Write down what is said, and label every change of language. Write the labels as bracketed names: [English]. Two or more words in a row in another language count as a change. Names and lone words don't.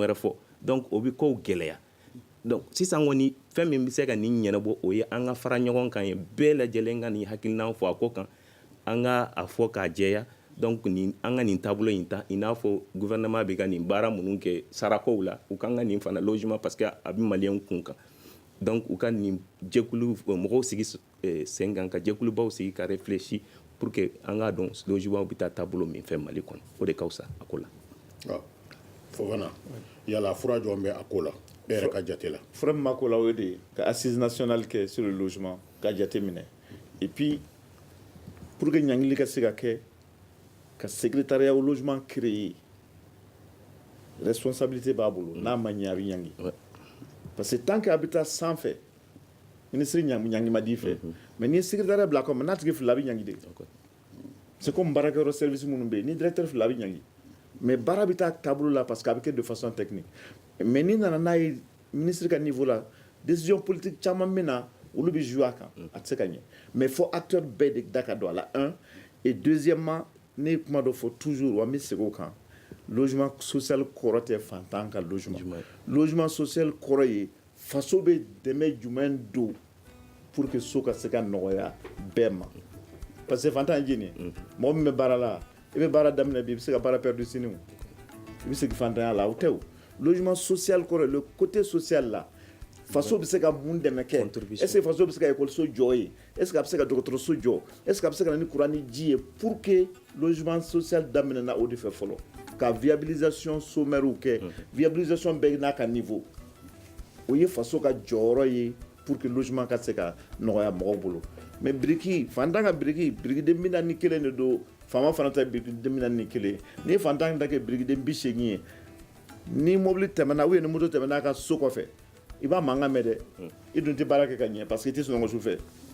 [Bambara] wɛrɛ fɔ donc o bɛ kow gɛlɛya donc sisan kɔni fɛn min bɛ se ka nin ɲɛnabɔ o ye an ka fara ɲɔgɔn kan ye bɛɛ lajɛlen ka nin hakilina fɔ a ko kan an ka a fɔ k'a jɛya donc an ka nin taabolo in ta i n'a fɔ gouvernement bɛ ka nin baara minnu kɛ sarakow la u kan ka nin fana logement [French] parce que [Bambara] a bɛ maliyɛnw kun kan donc u ka nin jɛkulu mɔgɔw sigi sen kan ka jɛkulubaw sigi ka [French] réfléchir pour que [Bambara] an k'a dɔn logement bɛ taa taabolo min fɛ Mali kɔnɔ o de ka fisa a ko la. Fofana yala fura jɔn bɛ a ko la e yɛrɛ ka jate la. Fura min ma ko la o de ye ka [French] assise nationale [Bambara] kɛ [French] sur le logement [Bambara] ka jate minɛ [French] et puis pour que [Bambara] ɲangili ka se ka kɛ ka [French] secrétariat au logement créé responsabilité [Bambara] b'a bolo n'a ma ɲɛ a bɛ ɲangi [French] parce que tant que [Bambara] a bɛ taa sanfɛ ministre ɲangi ma di fɛ mais ni secrétariat bila kɔnɔ n'a tigi fila a bɛ ɲangi [French] de c'est comme [Bambara] baarakɛyɔrɔ service minnu bɛ yen ni directeur fila a bɛ ɲangi mais baara bɛ taa taabolo la [French] parce que [Bambara] a bɛ kɛ [French] de façon technique mais [Bambara] ni nana n'a ye ministre ka niveau la [French] décision politique [Bambara] caman bɛ na olu bɛ jouer a kan a tɛ se ka ɲɛ mais fo acteur bɛɛ de da ka don a la [French] un et deuxièmement [Bambara] ne ye kuma dɔ fɔ toujours wa n bɛ segin o kan [French] logement social [Bambara] kɔrɔ tɛ fantan ka [French] logement social [Bambara] kɔrɔ ye faso bɛ dɛmɛ jumɛn don [French] pour que [Bambara] so ka se ka nɔgɔya bɛɛ ma [French] parce que [Bambara] fantan ye jeni ye mɔgɔ min bɛ baara la i bɛ baara daminɛ bi i bɛ se ka baara perdu sini o i bɛ segin fantanya la o tɛ o [French] logement social [Bambara] kɔrɔ [French] le côté social [Bambara] la faso bɛ se ka mun dɛmɛ kɛ [French] est ce que [Bambara] faso bɛ se ka école jɔ ye [French] est ce que [Bambara] a bɛ se ka dɔgɔtɔrɔso jɔ [French] est ce que [Bambara] a bɛ se ka na ni courant ni ji ye [French] pour que logement social [Bambara] daminɛna o de fɛ fɔlɔ ka [French] viabilisation sommaire [Bambara] kɛ viabilisation bɛɛ n'a ka niveau o ye faso ka jɔyɔrɔ ye [French] pour que [Bambara] logement ka se ka nɔgɔya mɔgɔw bolo mais biriki fantan ka birikiden 41 de don faama fana ta birikiden 41 ni ye fantan ta kɛ birikiden 80 ye ni mobili tɛmɛna [French] ou bien [Bambara] ni moto tɛmɛna a ka so kɔfɛ i b'a mankan mɛn dɛ i dun tɛ baara kɛ ka ɲɛ [French] parce que [Bambara] i tɛ sunɔgɔ su fɛ.